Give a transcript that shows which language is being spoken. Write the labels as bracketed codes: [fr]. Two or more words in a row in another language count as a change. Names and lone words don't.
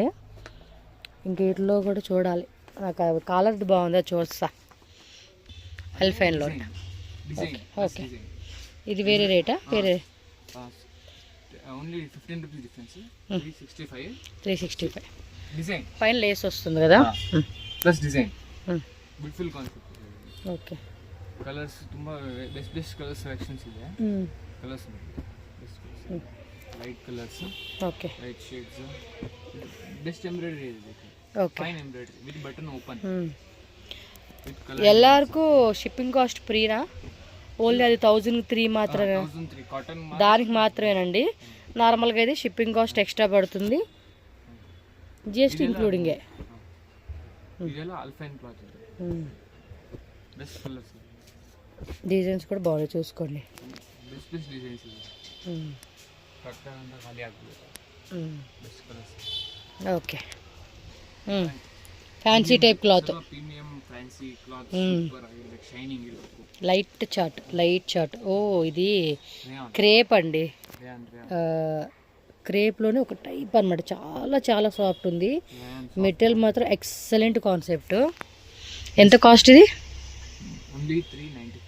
[te] ఇంక వీటిలో కూడా చూడాలి. నాకు కాలర్ బాగుంది, అది చూస్తా. ఆల్ఫైన్లో ఓకే. ఇది వేరే రేటా? వేరే [en] only 15 rupees difference. 365 design. [te] పైన లేస్ వస్తుంది కదా, [en] plus design. beautiful concept. [te] ఓకే. [kn] ಕಲರ್ಸ್ ತುಂಬ [en] best colour selections [kn] ಇದೆ. [en] colours best light colours, [te] ఓకే [en] light shades, best embroidery ಇದೆ. [te] ఓకే. [en] fine embroidery with button open. [te] ಎಲ್ಲರಿಗೂ [en] shipping cost [te] ఫ్రీనా? ఓన్లీ అది 1003 మాత్రమే. 1003 కాటన్ దానికి మాత్రమేనండి. నార్మల్గా అయితే [en] shipping cost extra [te] పడుతుంది, [en] GST including. ಇದೆಲ್ಲ Alpine cloth ಇದೆ. best colours, [te] డిజైన్స్ కూడా బాగా చూసుకోండి. [en] best designs [kn] ಇದೆ. ಕರೆಕ್ಟಾಗಿ ಅಂತ ಖಾಲಿ ಆಗ್ಬಿಡುತ್ತೆ. [en] best colours. okay. fancy type cloth, premium fancy cloth, super ಆಗಿರುತ್ತೆ, ಶೈನಿಂಗ್ ಇರುತ್ತೆ. light chat. [te] ఓ ఇది క్రేప్ అండి. క్రేప్లోనే ఒక టైప్ అనమాట. చాలా చాలా సాఫ్ట్ ఉంది. మెటీరియల్ మాత్రం [en] excellent concept. [te] ఎంత కాస్ట్ ఇది? ఓన్లీ 395.